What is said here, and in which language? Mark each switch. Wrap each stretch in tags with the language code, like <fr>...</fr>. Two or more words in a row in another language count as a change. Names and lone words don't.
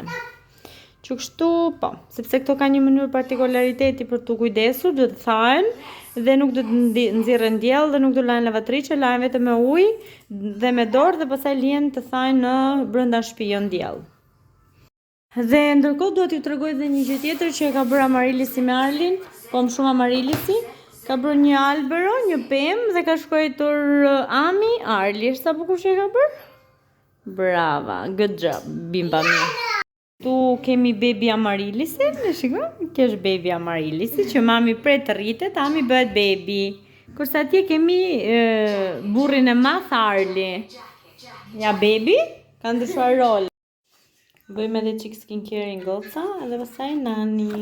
<sq>Që kështu, po, sepse këto ka një mënyrë partikulariteti për të kujdesur, do të thahen dhe nuk do të nxirren diell dhe nuk do lahen lavatriçe, lahen vetëm me ujë dhe me dorë dhe pastaj lihen të thahen në brenda shtëpi jo diell. Dhe ndërkohë duhet t'ju tregoj edhe një gjë tjetër që e ka bërë Amarillisi me Arlin, po më shumë Amarillisi. Ka bërë një albero, një pemë dhe ka shkruar Ami Arli. Sa bukur që e ka bërë? Brava,</sq> <en>good job,</en> <it>bimba mi.</it> <sq>Tu kemi baby Amarillisi, në shiko? Kjo është baby Amarillisi që mami pret të rritet, Ami bëhet baby. Kurse atje kemi burrin e madh Arli. Ja baby, ka ndryshuar rol. Bëjmë edhe qik skincare i goca edhe pastaj nani.</sq>